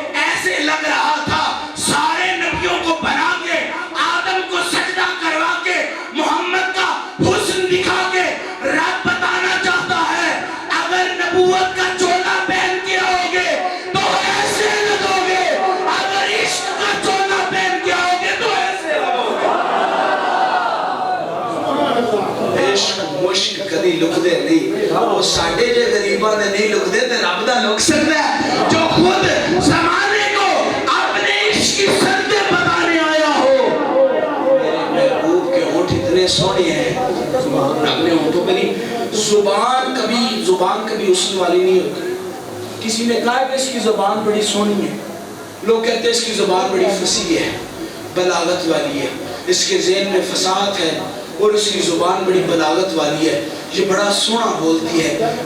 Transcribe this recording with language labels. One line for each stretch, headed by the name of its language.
Urdu: ایسے لگ رہا تھا سارے نبیوں کو بنا کے، آدم کو سجدہ کروا کے، محمد کا حسن دکھا کے. رب بتانا چاہتا ہے اگر نبوت کا چولا پہن کے آؤ گے تو ایسے لگو گے، اگر عشق کا چولا پہن کے آؤ گے تو ایسے لگو گے.
Punjabi: عشق مشک کدی لکدے نہیں، وہ ساڈے جے غریباں دے نہیں لکدے تے رب دا لک سکدا ہے
Urdu: جو خود زمانے کو اپنے عشق کی سردے بتانے آیا ہو. میرے محبوب کے ہونٹ اتنے سونے ہیں، اپنے ہونٹوں پہ نہیں. زبان کبھی حسن والی نہیں ہوتی. کسی نے کہا کہ اس کی زبان بڑی سونی ہے، لوگ کہتے ہیں اس کی زبان بڑی فصیح ہے، بلاغت والی ہے، اس کے ذہن میں فصاحت ہے اور اس کی زبان بڑی بلاغت والی ہے، یہ بڑا سونا بولتی ہے.